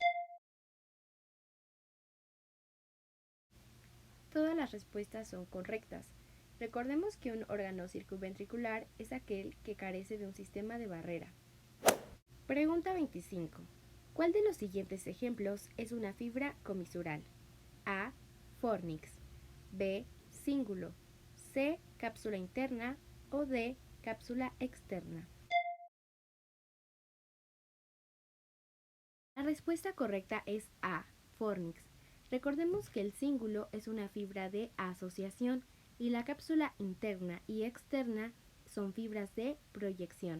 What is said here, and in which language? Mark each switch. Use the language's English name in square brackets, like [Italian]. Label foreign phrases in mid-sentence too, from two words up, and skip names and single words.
[Spanish] Todas las respuestas son correctas. Recordemos que un órgano circunventricular es aquel que carece de un sistema de barrera. Pregunta 25. ¿Cuál de los siguientes ejemplos es una fibra comisural? A, fornix, B, cíngulo, C, cápsula interna o D, cápsula externa. La respuesta correcta es A, fornix. Recordemos que el cíngulo es una fibra de asociación y la cápsula interna y externa son fibras de proyección.